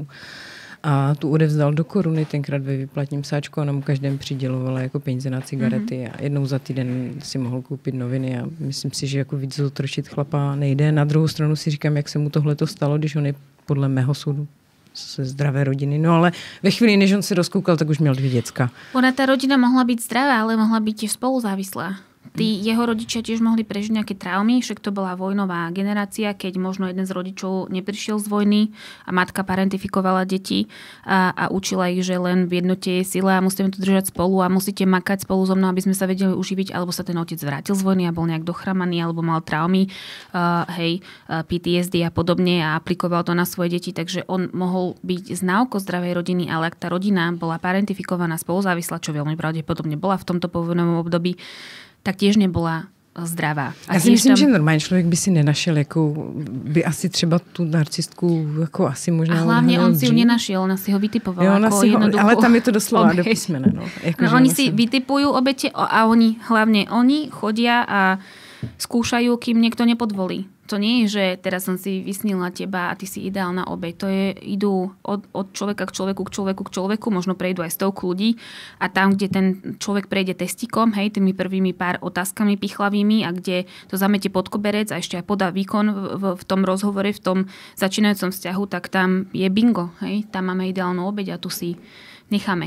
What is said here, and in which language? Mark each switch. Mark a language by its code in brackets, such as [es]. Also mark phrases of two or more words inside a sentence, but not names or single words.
[cs] A tu odevzdal do koruny tenkrát ve výplatním sáčku, ona mu každém přidělovala jako peníze na cigarety a jednou za týden si mohl koupit noviny a myslím si, že jako víc zotročit chlapa nejde. Na druhou stranu si říkám, jak se mu tohleto stalo, když on je podle mého soudu ze zdravé rodiny. No ale ve chvíli, než on se rozkoukal, tak už měl 2 děcka. [sk] Ona tá rodina mohla byť zdravá, ale mohla byť tiež spoluzávislá. Tí jeho rodičia tiež mohli prežiť nejaké traumy, však to bola vojnová generácia, keď možno jeden z rodičov neprišiel z vojny a matka parentifikovala deti a učila ich, že len v jednote je sila a musíme to držať spolu a musíte makať spolu so mnou, aby sme sa vedeli uživiť, alebo sa ten otec vrátil z vojny a bol nejak dochramaný, alebo mal traumy, PTSD a podobne a aplikoval to na svoje deti, takže on mohol byť známkou zdravej rodiny, ale ak tá rodina bola parentifikovaná spoluzávislá, čo veľmi pravdepodobne bola v tomto povojnovom období, tak tiež nebola zdravá. [cs] Já si myslím, že normální člověk by si nenašel, jako by asi třeba tu narcistku jako asi možná... [sk] A hlavně on si ju nenašiel, ona si ho vytipovala. Jo, ako jednoduchú... Ale tam je to doslova do písmene. No. Oni si vytipujú obete a oni chodia a skúšajú, kým niekto nepodvolí. To nie je, že teraz som si vysnila teba a ty si ideálna obeť. To je, idú od človeka k človeku, možno prejdú aj stovku ľudí a tam, kde ten človek prejde testikom, hej, tými prvými pár otázkami pichlavými a kde to zamete pod koberec a ešte aj podá výkon v tom rozhovore, v tom začínajúcom vzťahu, tak tam je bingo, hej, tam máme ideálnu obeť a tu si necháme.